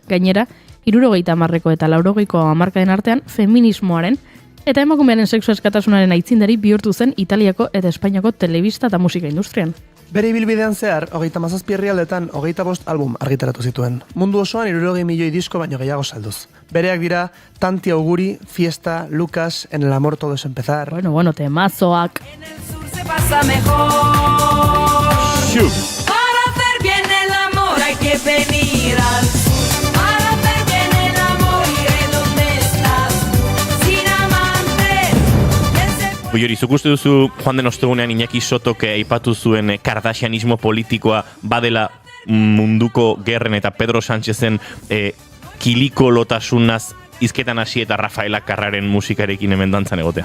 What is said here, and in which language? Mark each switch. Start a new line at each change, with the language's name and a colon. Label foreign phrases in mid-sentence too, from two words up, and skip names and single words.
Basque: Gainera, 70ko eta 80ko hamarkaden artean feminismoaren eta emakumearen sexu askatasunaren aitzindari bihurtu zen Italiako eta Espainiako telebista eta musika industrian. Bere ibilbidean zehar, 37 herrialdetan 25 album argitaratu zituen. Mundu osoan 60 milioi disko baino gehiago salduz. Bereak dira Tanti Auguri, Fiesta, Lucas, En el amor todo es empezar. Bueno, temazoak.
Spanish: En el sur se pasa mejor. Para hacer bien el amor hay que venir al sur.
Basque: Hori, zuk uste duzu joan den ostegunean Iñaki Sotok aipatu zuen kardashianismo politikoa badela munduko gerren eta Pedro Sánchezen kiliko lotasunaz izketan hasi eta Rafaela Carraren musikarekin hemen dantzan egotea?